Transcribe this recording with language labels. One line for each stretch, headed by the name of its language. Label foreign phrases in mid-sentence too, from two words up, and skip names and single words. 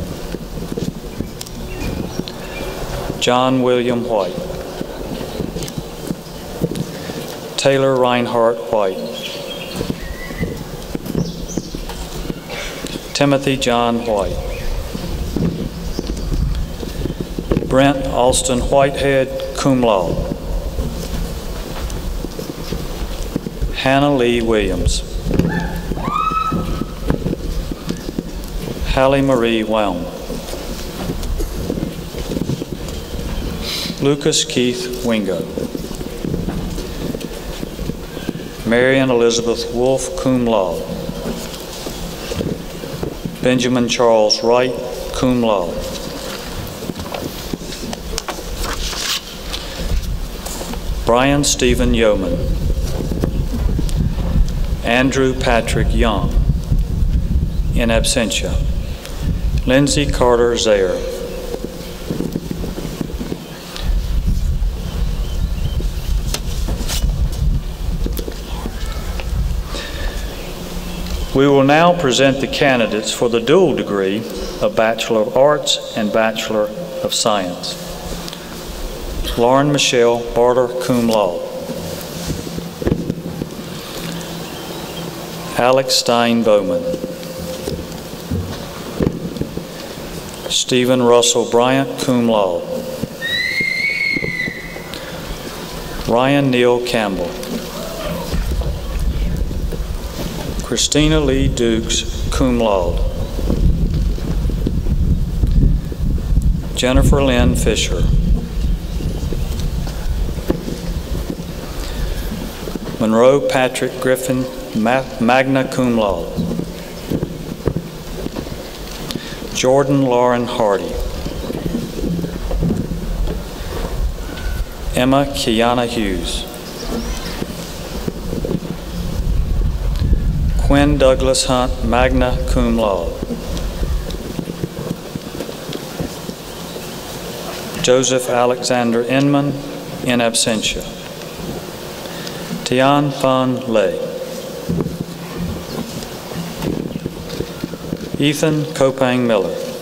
English: John William White. Taylor Reinhardt White. Timothy John White. Brent Alston Whitehead,
Latin: cum laude.
English: Hannah Lee Williams. Hallie Marie Welm. Lucas Keith Wingo. Marion Elizabeth Wolfe,
Latin: cum laude.
English: Benjamin Charles Wright,
Latin: cum laude.
English: Brian Stephen Yeoman. Andrew Patrick Young,
Latin: in absentia.
English: Lindsay Carter Zaire. We will now present the candidates for the dual degree of Bachelor of Arts and Bachelor of Science. Lauren Michelle Barter,
Latin: cum laude.
English: Alex Stein Bowman. Stephen Russell Bryant,
Latin: cum laude.
English: Ryan Neal Campbell. Christina Lee Dukes,
Latin: cum laude.
English: Jennifer Lynn Fisher. Monroe Patrick Griffin,
Latin: magna cum laude.
English: Jordan Lauren Hardy. Emma Kiana Hughes. Quinn Douglas Hunt,
Latin: magna cum laude.
English: Joseph Alexander Inman,
Latin: in absentia.
English: Tian Fan Lei. Ethan Kopang Miller.